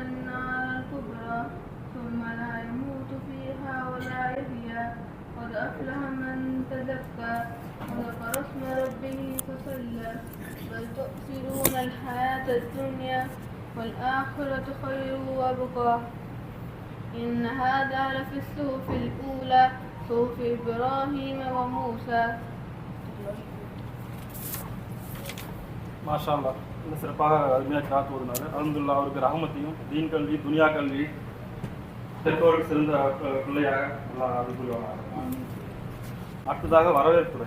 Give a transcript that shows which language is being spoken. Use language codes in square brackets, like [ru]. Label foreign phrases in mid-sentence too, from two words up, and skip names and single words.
[ar] النار الكبرى ثم لا يموت فيها ولا يحيا قد أفلح من تزكى وذكر اسم ربه فصلى بل تؤثرون الحياة الدنيا والآخرة خير وأبقى إن هذا لفي الصحف الأولى صحف إبراهيم وموسى. ما شاء الله. [ta] இந்த சிறப்பாக அருமையாக கிராத் ஓதுனாரு. அல்ஹம்துலில்லாஹ் அவருக்கு ரஹமத்தையும் தீன் கல்வி துனியா கல்வி பெற்றோருக்கு சிறந்த பிள்ளையாக அல்லாஹ் அருள் புரிவானாக. அடுத்ததாக வரவேற்புரை.